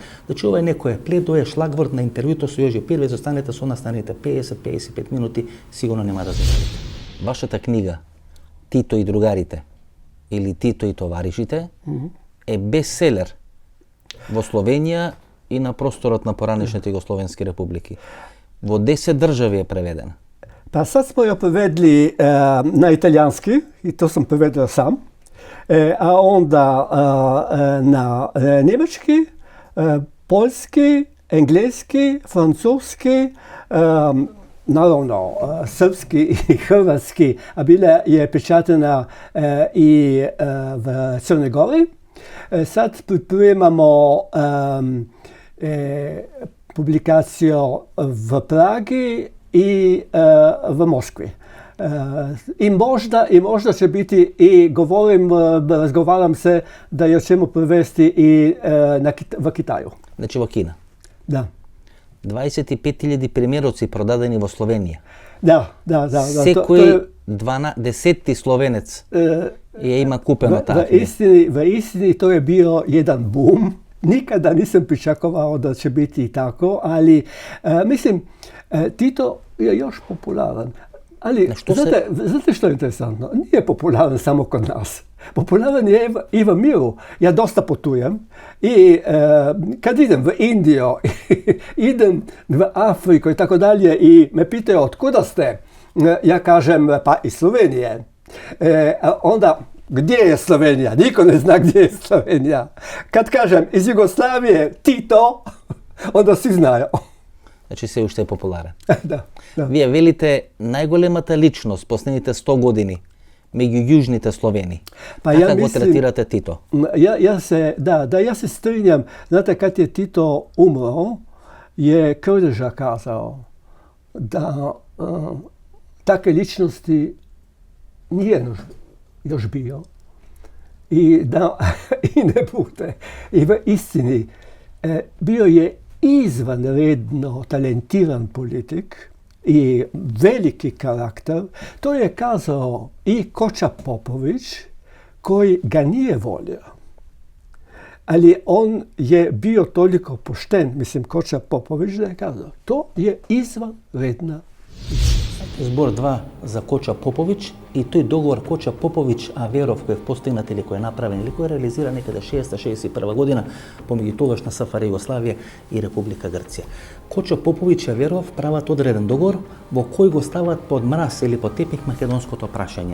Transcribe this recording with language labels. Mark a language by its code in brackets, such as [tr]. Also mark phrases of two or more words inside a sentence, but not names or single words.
[mk] Значи ова е некој пледоје, шлагворд на интервјуто со Јоже Пириевец, останете со настаните 50-55 минути, сигурно нема да зажалите. Вашата книга Тито и другарите или Тито и товаришите е бестселер во Словенија и на просторот на поранешните југословенски републики. Во 10 држави е преведена. [hr] Pa sad smo je prevedli na italijanski, i to sam prevedao sam, a onda na njemački, poljski, engleski, francuski, naravno srpski i hrvatski, a bila je pečatena i v Crnoj Gori. Sad pripremamo publikaciju v Pragi i v Moskvi. I možda će biti, i razgovaram se da je ćemo prevesti i v Kitaju. [mk] Значи во Кина. [hr] Da. [mk] 25.000 примероци продадени во Словенија. [hr] Da. [mk] Секој 10 словенец ја има купено таа книга. [hr] V istini to je bio jedan boom. Nikada nisam pričakovao da će biti tako, ali mislim, Tito je još popularan. Ali znate što je interesantno? Nije popularan samo kod nas. Popularan je i v miru. Ja dosta putujem i kad idem v Indiju, idem v Afriku i tako dalje i me pitaju otkuda ste, ja kažem pa iz Slovenije. Onda gdje je Slovenija? Niko ne zna gdje je Slovenija. Kad kažem iz Jugoslavije Tito, onda svi znaju. [mk] Значи се уште е популарен. Да. Вие велите најголемата личност последните 100 години меѓу јужните Словени. Така го третирате Тито? [sl] Ja se strinjam. [hr] Znate, kad je Tito umro, je Krleža kazao da takve ličnosti nije još bio i da i ne bude. I v istini bio je izvanredno talentiran politik i veliki karakter. To je kazao i Koča Popović, koji ga nije volio. Ali on je bio toliko pošten, mislim Koča Popović, da je kazao, to je izvanredna [mk] Збор 2 за Коча Поповиќ И тој договор Коча Поповиќ Аверов кој е постигнат или кој е направен или кој е реализиран некаде 60-61 година помеѓу тогашна СФР Југославија и Република Грција. Коча Поповиќ Аверов прават одреден договор во кој го стават под мраз или под тепих македонското прашање.